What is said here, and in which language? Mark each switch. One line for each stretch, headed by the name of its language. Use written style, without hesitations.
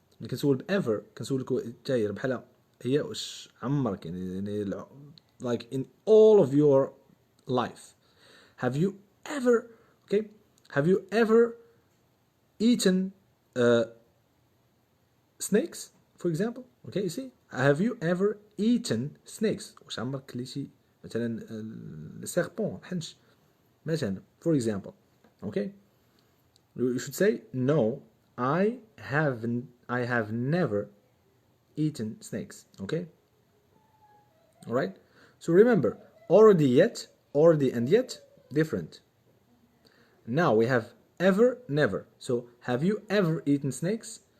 Arabic: كنسول ever كنسولكوا التاير بحال هي واش عمرك يعني
English: like in all of your life. Have you ever, okay? Have you ever eaten snakes, for example? Okay, you see? Have you ever eaten snakes?
Arabic: واش عمرك كليتي مثلا السيربون الحنش مثلا,
English: for example. Okay? You should say no, I have never eaten snakes. Okay? Alright? So remember, already and yet different. Now we have ever, never. So have you ever eaten snakes?